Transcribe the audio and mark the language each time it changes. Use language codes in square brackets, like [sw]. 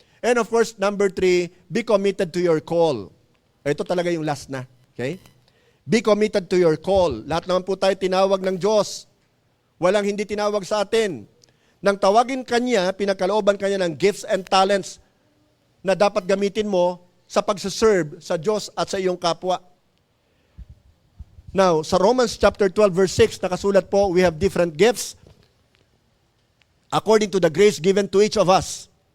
[en] And of course, number 3, be committed to your call. [tl] Ito talaga yung last na. [en] Okay? Be committed to your call. [tl] Lahat naman po tayo tinawag ng Diyos. Walang hindi tinawag sa atin. Nang tawagin Kanya, pinagkalooban Kanya ng [en] gifts and talents [tl] na dapat gamitin mo sa pagsaserve sa Diyos at sa iyong kapwa. [en] Now, sa Romans chapter 12 verse 6, [tl] nakasulat po, [en] we have different gifts according to the grace given to each of us.